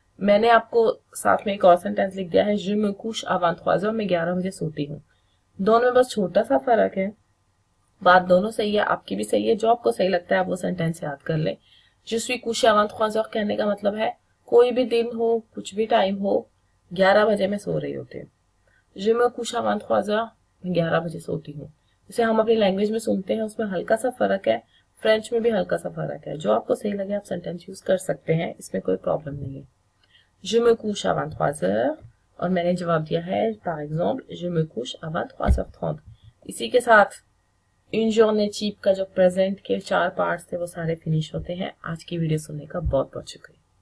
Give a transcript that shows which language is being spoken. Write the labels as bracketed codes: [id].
[hi] मैंने आपको साथ में एक और सेंटेंस लिख दिया है, [fr] je me couche à 23 heures, [hi] मैं 11 बजे सोती हूँ। दोनों में बस छोटा सा फर्क है, बात दोनों सही है, आपकी भी सही है। जो आपको सही लगता है आप वो सेंटेंस याद कर ले। [fr] Je suis couché à 23 heures [hi] कहने का मतलब है कोई भी दिन हो, कुछ भी टाइम हो, 11 बजे मैं सो रही होती हूँ। [fr] Je me couche à 23 heures, [hi] मैं 11 बजे सोती हूँ। जिसे हम अपनी लैंग्वेज में सुनते हैं उसमें हल्का सा फर्क है, फ्रेंच में भी हल्का सा फर्क है। जो आपको सही लगे आप सेंटेंस यूज कर सकते हैं, इसमें कोई प्रॉब्लम नहीं है। [fr] Je me couche à 23 heures, [hi] और मैंने जवाब दिया है [fr] par exemple je me couche à 23h30। [hi] इसी के साथ [fr] une journée type [hi] का जो प्रेजेंट के 4 पार्ट्स थे वो सारे फिनिश होते हैं। आज की वीडियो सुनने का बहुत बहुत शुक्रिया।